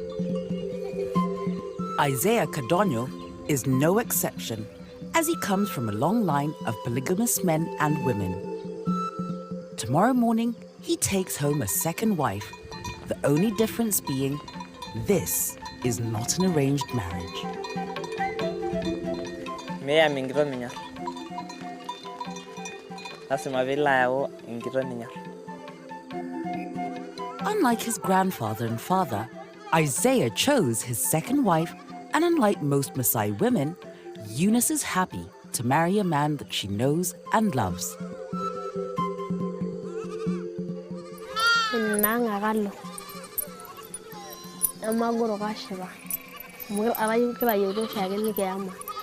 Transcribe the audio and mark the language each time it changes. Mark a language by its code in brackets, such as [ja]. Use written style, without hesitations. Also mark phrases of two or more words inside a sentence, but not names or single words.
[en] Issaias Codonho is no exception, as he comes from a long line of polygamous men and women. Tomorrow morning, he takes home a second wife, the only difference being this is not an arranged marriage. [mas] Miyam enkitok minyorr. Lasima piilo ayau enkitok ninyorr. [en] Unlike his grandfather and father, Issaias chose his second wife, and unlike most Messai women, Eunice is happy to marry a man that she knows and loves. [mas] Amagoro kashiba. Mo abayi kila yodo shage ni kiyama.